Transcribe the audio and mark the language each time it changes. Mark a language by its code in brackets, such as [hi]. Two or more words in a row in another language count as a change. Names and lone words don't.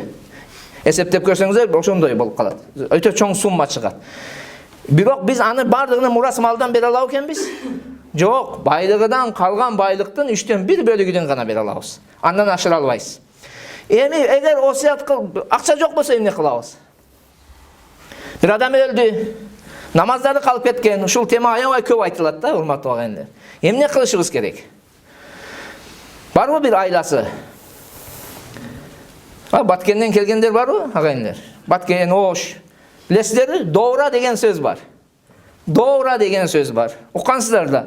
[ky] Эсептеп көрсөңүздөр ошондой болуп калат. Өтө чоң сумма чыгат. Бирок биз аны бардыгын мурас малдан бере алабы экенбиз? Жок, байлыгыдан калган байлыктын 3/1 бөлүгүнөн гана бере алабыз. Андан ашыра албайсыз. Эми эгер осият акча жок болсо эмне кылабыз? Bir adam öldü. Namazları kalıp ketken. Ушул тема аябай көп айтылат да, урматтуу агайындар. Эмне кылышыбыз керек? Барбы бир айласы? Баткенден келгендер барбы, агайындар? Баткен, Ош. Билесиздерби? Доора деген сөз бар. Доора деген сөз бар. Уккансыздар да.